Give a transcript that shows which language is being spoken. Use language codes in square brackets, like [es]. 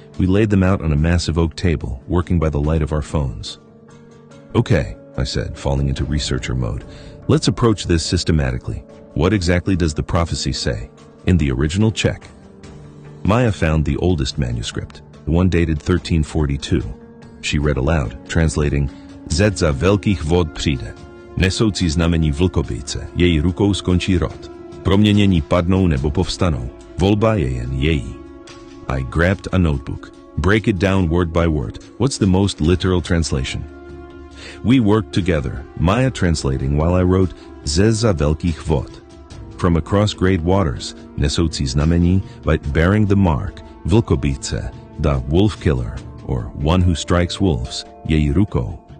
[en] We laid them out on a massive oak table, working by the light of our phones. Okay, I said, falling into researcher mode. Let's approach this systematically. What exactly does the prophecy say? In the original, check. Maya found the oldest manuscript, the one dated 1342. She read aloud, translating, [cs] Zed za velkých vod přijde. Nesoucí znamení vlkobyjce, její rukou skončí rod. Proměnění padnou nebo povstanou. Volba je jen její. [en] I grabbed a notebook. Break it down word by word. What's the most literal translation? We worked together, Maya translating while I wrote [cs] Ze za velkých vod. [en] From across great waters, [cs] nesoucí znamení, [en] by bearing the mark, vlkobyjce, the wolf killer, or one who strikes wolves, [cs] její rukou.